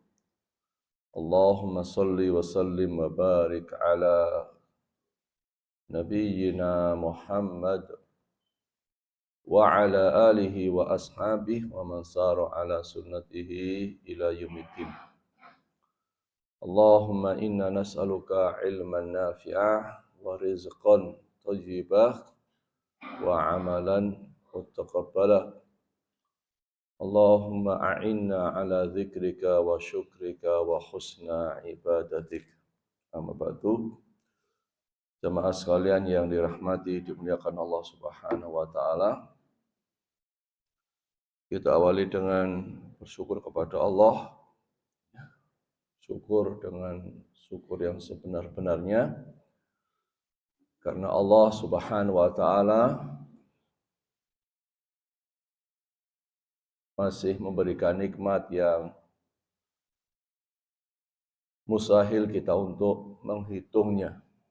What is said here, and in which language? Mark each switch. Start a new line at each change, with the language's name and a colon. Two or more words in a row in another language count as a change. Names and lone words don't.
Arabic: اللهم صل وسلم وبارك على نبينا محمد وعلى آله وأصحابه ومن سار على سنته إلى يوم الدين. اللهم إنا نسألك علما نافعا ورزقا طيبا وعملا متقبلا. اللهم أعنا على ذكرك وشكرك وحسن عبادتك. أما بعد.
Indonesian: Jamaah sekalian yang dirahmati, dimuliakan Allah
Arabic: سبحانه وتعالى.
Indonesian: Kita awali dengan bersyukur kepada Allah. Syukur dengan syukur yang sebenar-benarnya. Karena Allah
Arabic: سبحانه وتعالى
Indonesian: masih memberikan nikmat yang mustahil kita untuk menghitungnya.